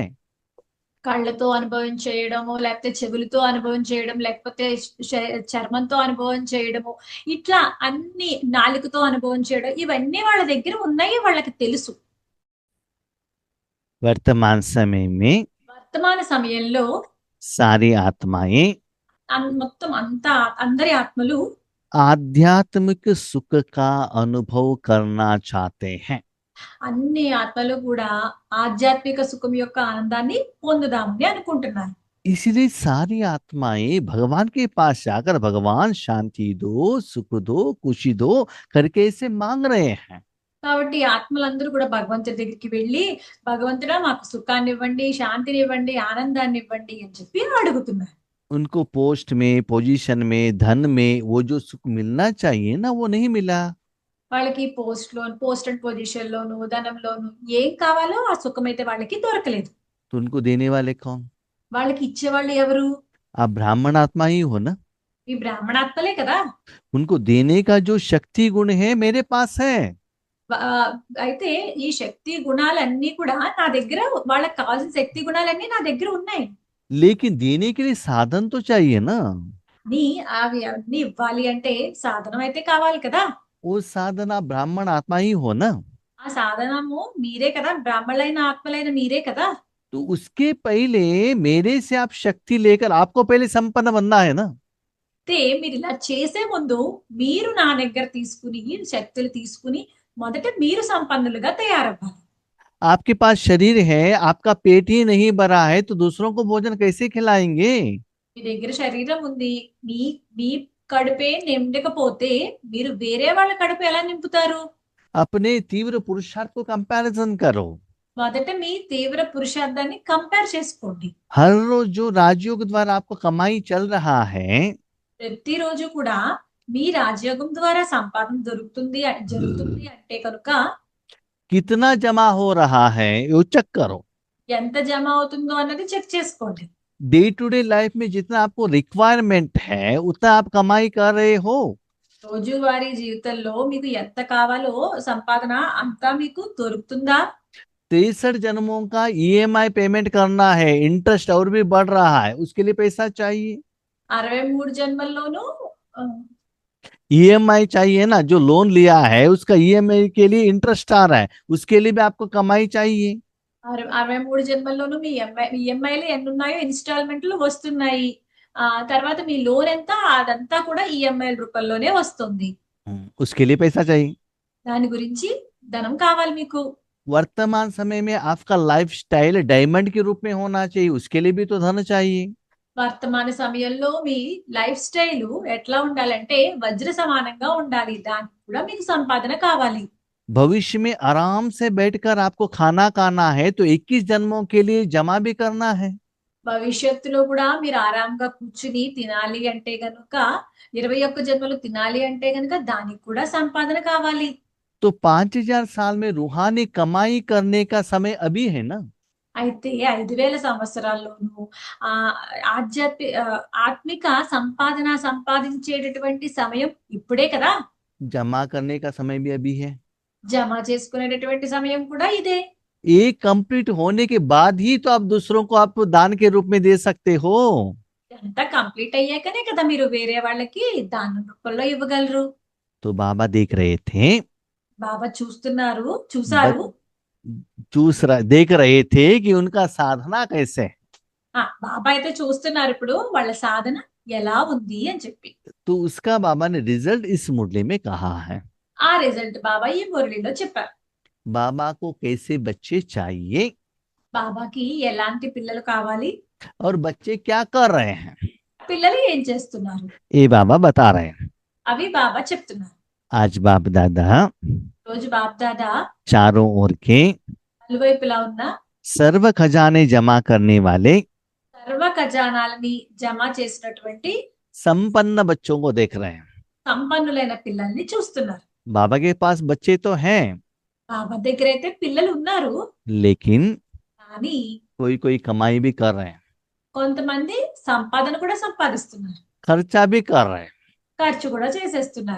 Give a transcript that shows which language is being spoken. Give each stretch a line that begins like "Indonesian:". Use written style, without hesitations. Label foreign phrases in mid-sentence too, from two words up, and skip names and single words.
Telugu: కళ్ళతో అనుభవం చేయడము, లేకపోతే చెవులతో అనుభవం చేయడం, లేకపోతే చర్మంతో అనుభవం చేయడము, ఇట్లా అన్ని, నాలుకతో అనుభవం చేయడం, ఇవన్నీ వాళ్ళ దగ్గర ఉన్నాయి, వాళ్ళకి తెలుసు.
Hindi: वर्तमान समय में
Telugu: వర్తమాన సమయంలో
Hindi: सारी आत्माएं
Telugu: మొత్తం అంతా అందరి ఆత్మలు
Hindi: आध्यात्मिक सुख का अनुभव करना चाहते हैं।
Telugu: అన్ని ఆత్మలు కూడా ఆధ్యాత్మిక సుఖం యొక్క ఆనందాన్ని పొందుదామని అనుకుంటున్నారు.
Hindi: इसलिए सारी आत्माएं भगवान के पास जाकर भगवान शांति दो, सुख दो, खुशी दो करके इसे मांग रहे हैं।
Telugu: కాబట్టి ఆత్మలందరూ కూడా భగవంతుడి దగ్గరికి వెళ్ళి, భగవంతుడా మాకు సుఖాన్ని ఇవ్వండి, శాంతిని ఇవ్వండి, ఆనందాన్ని ఇవ్వండి అని చెప్పి అడుగుతున్నారు.
Hindi: उनको पोस्ट में, पोजीशन में, धन में वो जो सुख मिलना चाहिए ना, वो नहीं मिला।
Telugu: వాళ్ళకి
English: post and position
Telugu: లోను, ధనంలోను ఏం కావాలో ఆ సుఖం అయితే వాళ్ళకి దొరకలేదు.
Hindi: तो उनको देने वाले कौन?
Telugu: వాళ్ళకి ఇచ్చేవాళ్ళు ఎవరు?
Hindi: आप ब्राह्मण आत्मा ही हो ना,
Telugu: ఈ బ్రాహ్మణాత్మలే కదా.
Hindi: उनको देने का जो शक्ति गुण है मेरे पास है।
Telugu: అయితే ఈ శక్తి గుణాలన్నీ కూడా నా దగ్గర, వాళ్ళకి కావాల్సిన శక్తి గుణాలన్నీ నా దగ్గర ఉన్నాయి.
Hindi: लेकिन देने के लिए साधन तो चाहिए ना।
Telugu: అవి అన్ని ఇవ్వాలి అంటే సాధనం అయితే కావాలి కదా.
Hindi: वो साधन आप ब्राह्मण आत्मा ही हो ना।
Telugu: ఆ సాధనము మీరే కదా, బ్రాహ్మణులైన ఆత్మలైన మీరే కదా.
Hindi: तो उसके पहले मेरे से आप शक्ति लेकर आपको पहले संपन्न बनना है ना।
Telugu: మీరు ఇలా చేసే ముందు మీరు నా దగ్గర తీసుకుని శక్తులు తీసుకుని మొదట మీరు సంపన్నులుగా తయారవ్వాలి.
Hindi: आपके पास शरीर है, आपका पेट ही नहीं भरा है, तो दूसरों को भोजन कैसे खिलाएंगे?
Telugu: మీ దగ్గర శరీరం ఉంది, మీ మీ కడుపే నిండకపోతే మీరు వేరే వాళ్ళ కడుపు ఎలా నింపుతారు?
Hindi: अपने तीव्र पुरुषार्थ को कंपैरिजन करो।
Telugu: మొదట మీ తీవ్ర పురుషార్థాన్ని కంపేర్ చేసుకోండి.
Hindi: हर रोज जो राजयोग द्वारा आपको कमाई चल रहा है,
Telugu: ప్రతిరోజు కూడా మీ రాజయోగం ద్వారా సంపాదన జరుగుతుంది అంటే కనుక
Hindi: कितना जमा हो रहा है वो चेक करो।
Telugu: ఎంత జమ అవుతుందో అన్నది చెక్ చేసుకోండి.
English: day to day life
Hindi: में जितना आपको रिक्वायरमेंट है उतना आप कमाई कर रहे हो।
Telugu: రోజువారీ జీవితంలో మీకు ఎంత కావాలో సంపాదన అంతా మీకు దొరుకుతుందా?
Hindi: 63 जन्मों का
English: EMI payment
Hindi: करना है, इंटरेस्ट और भी बढ़ रहा है, उसके लिए पैसा चाहिए।
Telugu: 63 జన్మల్లోనూ
Hindi: ईएमआई चाहिए ना, जो लोन लिया है उसका ईएमआई के लिए इंटरेस्ट आ रहा है, उसके लिए भी आपको कमाई चाहिए।
Telugu: 63 జన్మల్లోనూ మీ ఈఎంఐలు ఎన్ని ఉన్నాయో ఇన్స్టాల్మెంట్లు వస్తున్నాయి. తర్వాత మీ లోన్ ఎంత అదంతా కూడా ఈఎంఐల రూపంలోనే వస్తుంది.
Hindi: उसके लिए पैसा चाहिए।
Telugu: దాని గురించి ధనం కావాలి మీకు.
Hindi: वर्तमान समय में आपका लाइफस्टाइल डायमंड के रूप में होना चाहिए, उसके लिए भी तो धन चाहिए।
Telugu: వర్తమాన సమయంలో మీ
English: life style
Telugu: ఎట్లా ఉండాలంటే వజ్ర సమానంగా ఉండాలి. దానికి కూడా మీకు సంపాదన కావాలి.
Hindi: भविष्य में आराम से बैठकर आपको खाना खाना है तो 21 जन्मों के लिए जमा भी करना है।
Telugu: భవిష్యత్తులో కూడా మీరు ఆరాంగా కూర్చుని తినాలి అంటే గనుక 21 జన్మలు తినాలి అంటే గనుక దానికి కూడా సంపాదన కావాలి.
Hindi: तो 5000 साल में रूहानी कमाई करने का समय अभी है ना।
Telugu: అయితే 5000 సంవత్సరాల్లోనూ ఆ ఆత్మిక సంపాదించేటటువంటి సమయం ఇప్పుడే కదా.
Hindi: जमा करने का समय भी अभी है।
Telugu: జమ చేసుకునేటటువంటి సమయం కూడా ఇదే.
Hindi: एक कंप्लीट होने के बाद ही तो आप दूसरों को आप दान के रूप में दे सकते हो।
Telugu: ఇదంతా కంప్లీట్ అయ్యాకనే కదా మీరు వేరే వాళ్ళకి దాన రూపంలో ఇవ్వగలరు.
Hindi: तो बाबा देख रहे थे,
Telugu: బాబా చూసారు.
Hindi: देख रहे थे कि उनका साधना कैसे है।
Telugu: బాబా అయితే చూస్తున్నారు ఇప్పుడు వాళ్ళ సాధన ఎలా ఉంది అని చెప్పి.
Hindi: तो उसका बाबा ने रिजल्ट इस मुरली में कहा है।
Telugu: ఆ రిజల్ట్ బాబా ఈ మురళిలో చెప్పారు.
Hindi: बाबा को कैसे बच्चे चाहिए
Telugu: బాబాకి ఎలాంటి పిల్లలు కావాలి,
Hindi: और बच्चे क्या कर रहे हैं,
Telugu: పిల్లలు ఏం చేస్తున్నారు,
Hindi: ये बाबा बता रहे हैं।
Telugu: అవి బాబా చెప్తున్నారు.
Hindi: आज बाप दादा
Telugu: రోజు బాప్ దాదా
Hindi: चारों ओर के
Telugu: నలువైపులా ఉన్న
Hindi: सर्व खजाने जमा करने वाले
Telugu: సర్వ ఖజానాలని జమ చేసినటువంటి
Hindi: संपन्न बच्चों को देख रहे हैं।
Telugu: సంపన్నులైన పిల్లల్ని చూస్తున్నారు.
Hindi: बाबा के पास बच्चे तो हैं,
Telugu: బాబా దగ్గర అయితే పిల్లలు ఉన్నారు,
Hindi: लेकिन
Telugu: కానీ
Hindi: कोई कोई कमाई भी कर रहे हैं,
Telugu: కొంతమంది సంపాదన కూడా సంపాదిస్తున్నారు,
Hindi: खर्चा भी कर रहे हैं,
Telugu: ఖర్చు కూడా చేసేస్తున్నారు,